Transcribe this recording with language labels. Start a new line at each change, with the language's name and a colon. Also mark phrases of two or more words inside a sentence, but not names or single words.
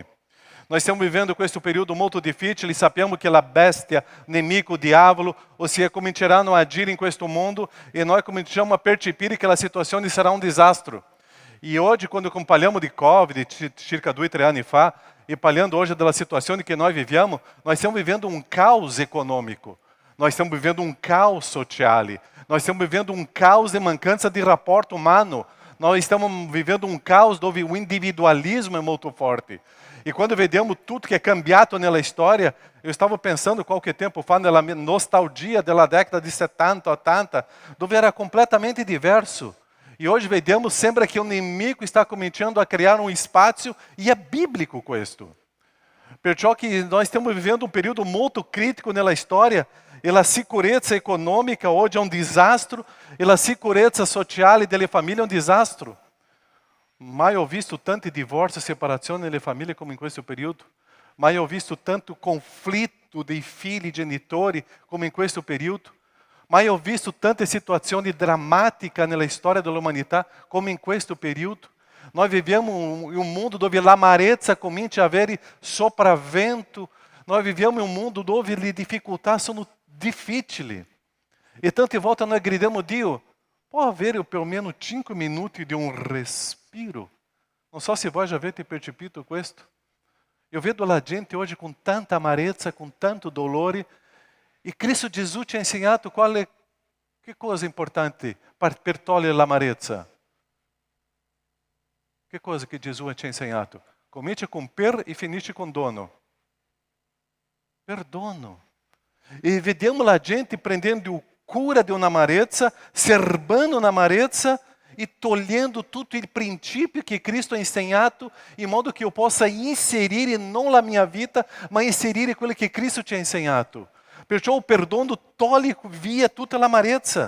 Italian: Nós stiamo vivendo questo periodo molto difficile e sappiamo che la bestia, nemico, o diavolo, ossia, cominceranno a agire in questo mondo e noi cominciamo a percepire che la situazione sarà un disastro. E oggi, quando parliamo di Covid, circa 2 o 3 anni fa, e parlando hoje della situazione che noi viviamo, nós stiamo vivendo
Portuguese: um caos econômico,
Italian: nós stiamo vivendo
Portuguese: um caos
Italian: sociale, nós stiamo vivendo
Portuguese: um caos de
Italian: mancanza di rapporto umano,
Portuguese: nós estamos vivendo um caos dove o individualismo é muito forte.
Italian: E quando vediamo
Portuguese: tudo que é
Italian: cambiato nella storia,
Portuguese: eu estava pensando
Italian: qualche tempo fa nella nostalgia della
Portuguese: década de 70, 80,
Italian: dove era completamente diverso.
Portuguese: E hoje vediamo sempre que o inimigo está começando a criar um espaço, e é bíblico questo. Perciò que nós estamos vivendo um período muito crítico
Italian: nella storia,
Portuguese: e a sicurezza econômica hoje é um desastre, e a
Italian: sicurezza sociale delle famiglie
Portuguese: é um desastre.
Italian: Mai ho visto tanti divorci e separazioni nelle famiglie come in questo periodo. Mai ho visto tanto conflitto dei figli genitori come in questo periodo. Mai ho visto tante situazioni drammatiche nella storia dell'umanità come in questo periodo. Noi viviamo in un mondo dove l'amarezza comincia a avere sopravvento. Noi viviamo in un mondo dove le difficoltà sono difficili. E tante volte noi gridiamo a Dio, può avere
Portuguese: pelo menos
Italian: 5 minuti di un respiro? Non so se voi já avete percepito questo. Eu vedo la gente hoje
Portuguese: com tanta
Italian: amarezza,
Portuguese: com tanto
Italian: dolore, e Cristo Gesù ci ha insegnato che cosa importante per togliere l'amarezza. Che cosa che Gesù ci ha insegnato? Comincia com per e finisce com dono. Perdono. E vediamo la gente prendendo cura
Portuguese: de uma
Italian: amarezza, serbando una amarezza e togliendo tutto il principio che Cristo ha insegnato, in modo che io possa inserire non la mia vita, ma inserire quello che Cristo ci ha insegnato. Perciò o perdono toglie via tutta l'amarezza.